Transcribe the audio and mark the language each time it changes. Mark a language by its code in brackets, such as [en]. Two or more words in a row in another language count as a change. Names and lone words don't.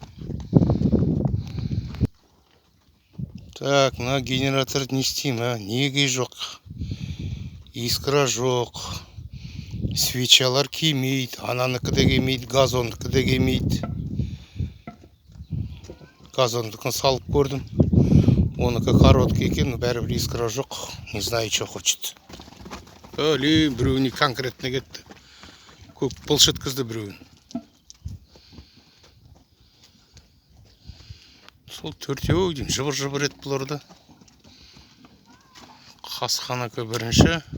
[kk] Так, мына генератор не істеймін, неге жоқ? Искра жоқ. Свечалар келмейді. Ананыкі де келмейді, газондыкі де келмейді. Газондыкін салып көрдім. Оныкі короткий екен, бәрібір искра жоқ. [ru] Не знаю, что хочет. [kk] Біреуіне конкретно кетті. Көп пылш еткізді біреуін. Сол 4-еу деймін, жыбыр-жыбыр етіп бұларда. Қасқаныкі 1-ші.